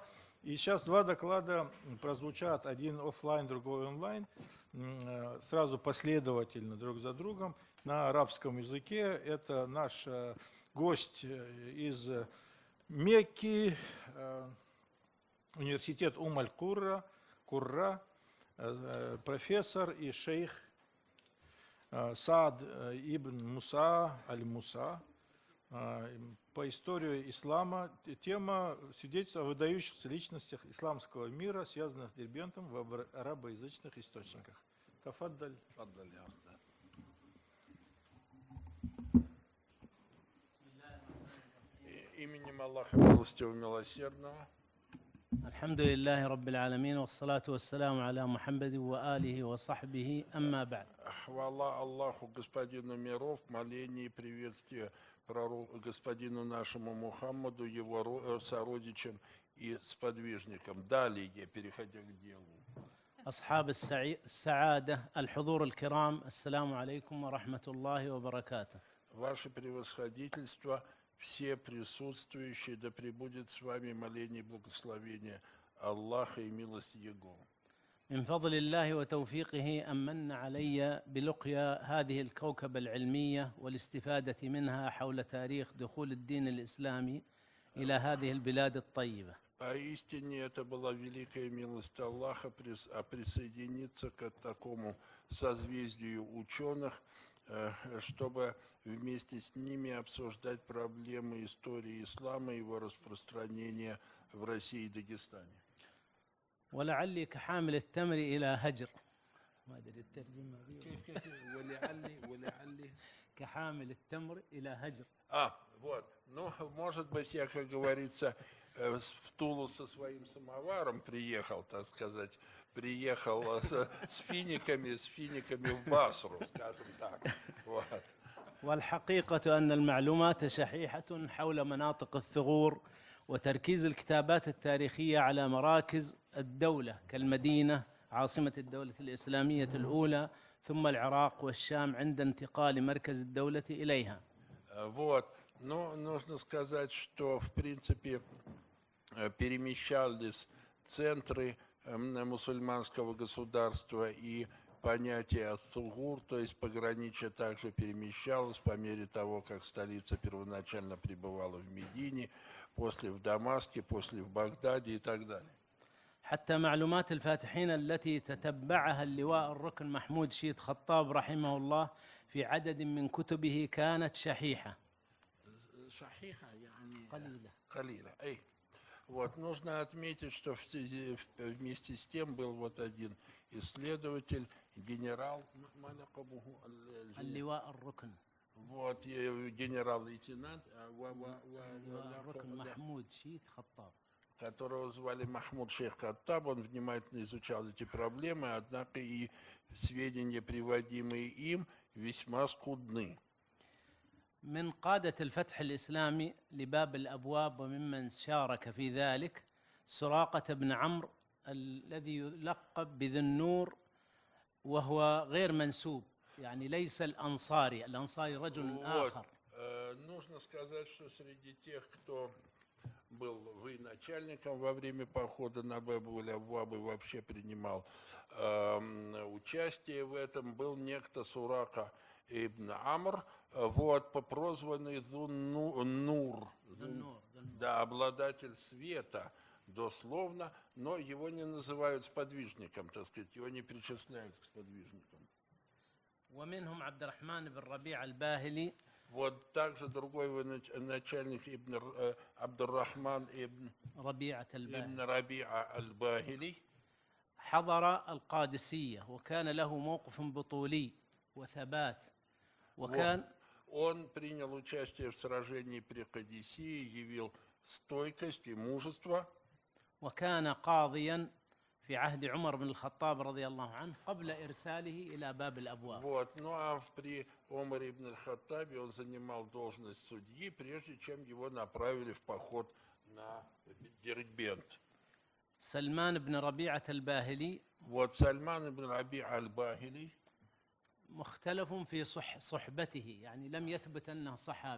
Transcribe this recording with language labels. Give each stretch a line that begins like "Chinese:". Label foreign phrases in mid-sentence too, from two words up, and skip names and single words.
Russian: И сейчас 2 доклада прозвучат, один офлайн, другой онлайн, сразу последовательно друг за другом на арабском языке. Это наш гость из Мекки, университет Ум-аль-Курра, профессор и шейх Саад ибн Муса аль-Муса по истории ислама. Тема свидетельства о выдающихся личностях исламского мира, связанных с Дербентом в арабоязычных источниках. Тафаддаль. Именем Аллаха Милостивого Милосердного.
Arabic: الحمد لله رب العالمين والصلاة والسلام على محمد وآله وصحبه أما بعد.
Russian: Хвала Аллаху, Господину миров, моление и приветствие господину нашему Мухаммаду, его сородичам и сподвижникам. Далее, переходя к делу.
Arabic: أصحاب السعادة الحضور الكرام السلام عليكم ورحمة الله وبركاته.
Russian: Ваше превосходительство, все присутствующие, да пребудет с вами моление и благословение Аллаха и милость Его.
Arabic: من فضل الله وتوفيقه أمن علي بلقيا هذه الكوكبة العلمية والاستفادة منها حول تاريخ دخول الدين الإسلامي إلى هذه البلاد الطيبة.
Russian: Поистине это была великая милость Аллаха присоединиться к такому созвездию ученых, чтобы вместе с ними обсуждать проблемы истории ислама и его распространения в России и Дагестане.
Arabic: ولعلي كحامل التمر إلى هجر. ما أدري الترجمة. ولعلي كحامل التمر إلى هجر.
Russian: Вот. Ну, может быть, я, как говорится, в Тулу со своим самоваром приехал, так сказать, с финиками в Басру, скажем так. Вот.
Arabic: والحقيقة أن المعلومات شحيحة حول مناطق الثغور وتركيز الكتابات التاريخية على مراكز الدولة كالمدينة عاصمة الدولة الإسلامية الأولى ثم العراق والشام عند انتقال مركز الدولة إليها.
Russian: Вот. Но нужно сказать, что в принципе перемещались центры мусульманского государства и понятие ат-Сугур, то есть пограничье, также перемещалось по мере того, как столица первоначально пребывала в Медине, после в Дамаске, после в Багдаде и так далее.
Arabic: حتى معلومات الفاتحين التي تتبعها اللواء الركن محمود شيد خطاب رحمه الله في عدد من كتبه كانت شحيحة. شحيحة يعني قليلة.
Russian: Вот, нужно отметить, что вместе с тем был вот один исследователь, генерал
Arabic: اللواء الركن.
Russian: Вот, генерал-лейтенант محمود شيد خطاب, которого звали Махмуд шейх Хаттаб. Он внимательно изучал эти проблемы, однако и сведения, приводимые им, весьма скудны.
Arabic: من قادة الفتح الإسلامي لباب الأبواب وممن شارك في ذلك سراقة بن عمرو الذي يلقب بذي النور وهو غير منسوب, يعني ليس الأنصاري رجل آخر.
Russian: Нужно сказать, что среди тех, кто был военачальником во время похода на Баб-уль-Абваб и вообще принимал участие в этом, был некто Сурака ибн Амр, вот, прозванный Нур, да, обладатель света, дословно, но его не называют сподвижником, так сказать, его не причисляют к сподвижникам.
Arabic: ومنهم عبد الرحمن بن ربيعة الباهلي.
Russian: Вот также другой начальник Абдуррахман ибн Раби'a аль-Бахили.
Arabic: حضر القادسية وكان له موقف بطولي وثبات وكان
Russian: Он принял участие в сражении при Кадисии, явил стойкость и мужество.
Arabic: وكان قاضيا في عهد عمر بن الخطاب رضي الله عنه قبل إرساله إلى باب الأبواب.
Russian: Вот, ну а при Омаре ибн аль-Хаттабе он занимал должность судьи, прежде чем его направили в поход на Дербент. سلمان بن ربيعة الباهلي. Вот Сальман ибн Раби'a аль-Бахили.
Arabic: مختلف في صحبته, يعني لم يثبت أنه صحابي.